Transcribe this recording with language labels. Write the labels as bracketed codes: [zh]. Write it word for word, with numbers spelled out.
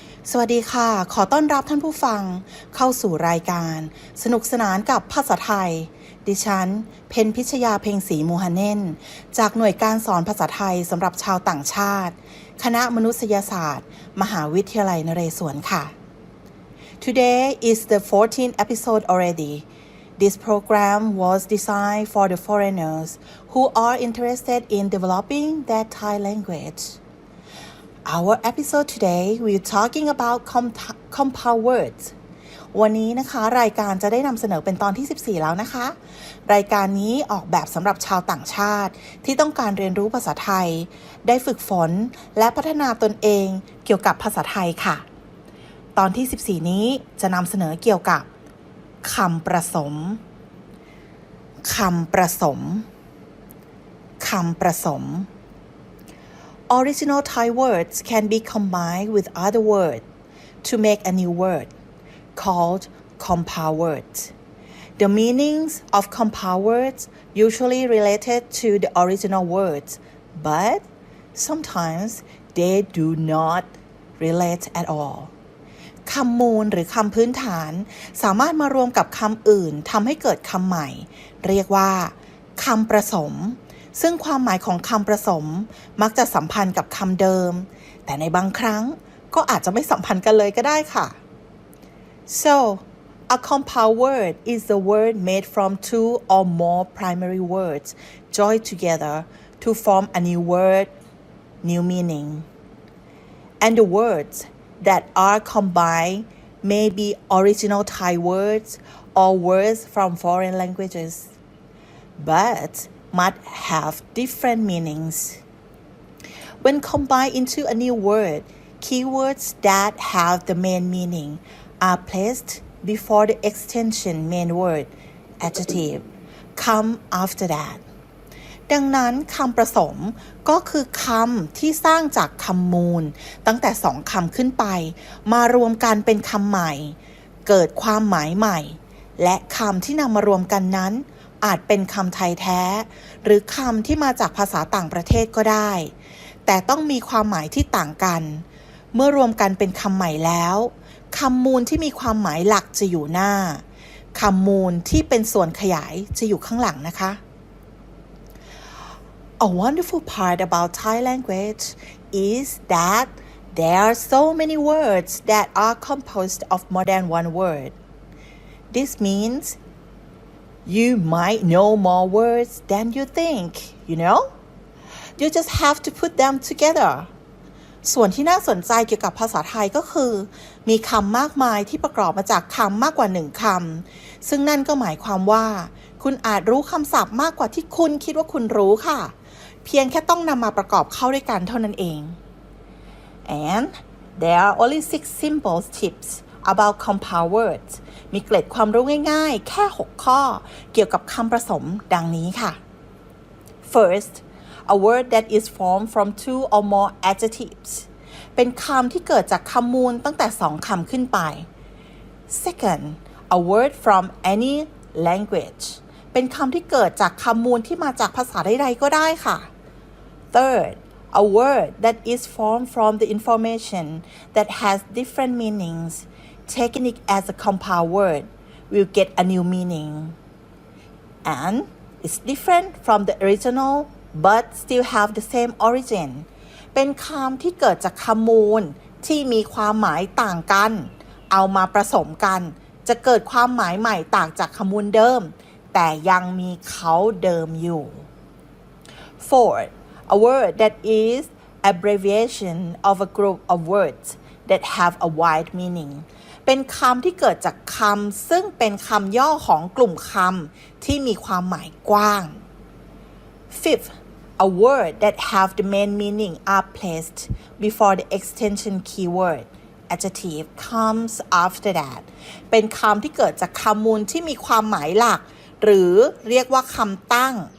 [th] สวัสดีค่ะ ขอต้อนรับท่านผู้ฟังเข้าสู่รายการสนุกสนานกับภาษาไทย ดิฉัน เพนพิชยา เพ็งศรีมูฮเนน จากหน่วยการสอนภาษาไทยสำหรับชาวต่างชาติ คณะมนุษยศาสตร์ มหาวิทยาลัยนเรศวรค่ะ [en] Today is the fourteenth episode already. This program was designed for the foreigners who are interested in developing their Thai language. Our episode today, we're talking about comp- compound words. [th] วันนี้นะคะรายการจะได้นำเสนอเป็นตอนที่สิบสี่แล้วนะคะรายการนี้ออกแบบสำหรับชาวต่างชาติที่ต้องการเรียนรู้ภาษาไทยได้ฝึกฝนและพัฒนาตนเองเกี่ยวกับภาษาไทยค่ะ ตอนที่สิบสี่นี้จะนำเสนอเกี่ยวกับคำประสมคำประสมคำประสม [en] Original Thai words can be combined with other words to make a new word called compound words. The meanings of compound words usually related to the original words, but sometimes they do not relate at all. [th] คำมูลหรือคำพื้นฐานสามารถมารวมกับคำอื่นทำให้เกิดคำใหม่เรียกว่าคำประสมซึ่งความหมายของคำประสมมักจะสัมพันธ์กับคำเดิมแต่ในบางครั้งก็อาจจะไม่สัมพันธ์กันเลยก็ได้ค่ะ [en] So a compound word is a word made from two or more primary words joined together to form a new word, new meaning, and the words. that are combined may be original Thai words or words from foreign languages, but might have different meanings. When combined into a new word, keywords that have the main meaning are placed before the extension main word, adjective, come after that. [th] ดังนั้นคำประสมก็คือคำที่สร้างจากคำมูลตั้งแต่สองคำขึ้นไปมารวมกันเป็นคำใหม่เกิดความหมายใหม่และคำที่นำมารวมกันนั้นอาจเป็นคำไทยแท้หรือคำที่มาจากภาษาต่างประเทศก็ได้ แต่ต้องมีความหมายที่ต่างกันเมื่อรวมกันเป็นคำใหม่แล้วคำมูลที่มีความหมายหลักจะอยู่หน้าคำมูลที่เป็นส่วนขยายจะอยู่ข้างหลังนะคะ [en] A wonderful part about Thai language is that there are so many words that are composed of more than one word. This means you might know more words than you think, you know? You just have to put them together. [th] ส่วนที่น่าสนใจเกี่ยวกับภาษาไทยก็คือมีคำมากมายที่ประกอบมาจากคำมากกว่าหนึ่งคำซึ่งนั่นก็หมายความว่าคุณอาจรู้คำศัพท์มากกว่าที่คุณคิดว่าคุณรู้ค่ะเพียงแค่ต้องนำมาประกอบเข้าด้วยกันเท่านั้นเอง [en] And there are only six simple tips about compound words [th] มีเกร็ดความรู้ง่ายๆแค่หกข้อเกี่ยวกับคำผสมดังนี้ค่ะ [en] First, a word that is formed from two or more adjectives [th] เป็นคำที่เกิดจากคำมูลตั้งแต่สองคำขึ้นไป [en] Second, a word from any language [th] เป็นคำที่เกิดจากคำมูลที่มาจากภาษาใดๆก็ได้ค่ะ [en] Third, a word that is formed from the information that has different meanings, taking it as a compound word, will get a new meaning. And it's different from the original, but still have the same origin. [th] เป็นคำที่เกิดจากคำมูลที่มีความหมายต่างกันเอามาผสมกันจะเกิดความหมายใหม่ต่างจากคำมูลเดิมแต่ยังมีเขาเดิมอยู่ [en] Fourth, a word that is abbreviation of a group of words that have a wide meaning [th] เป็นคำที่เกิดจากคำซึ่งเป็นคำย่อของกลุ่มคำที่มีความหมายกว้าง [en] Fifth, a word that have the main meaning are placed before the extension keyword adjective comes after that [th] เป็นคำที่เกิดจากคำมูลที่มีความหมายหลักหรือเรียกว่าคำตั้ง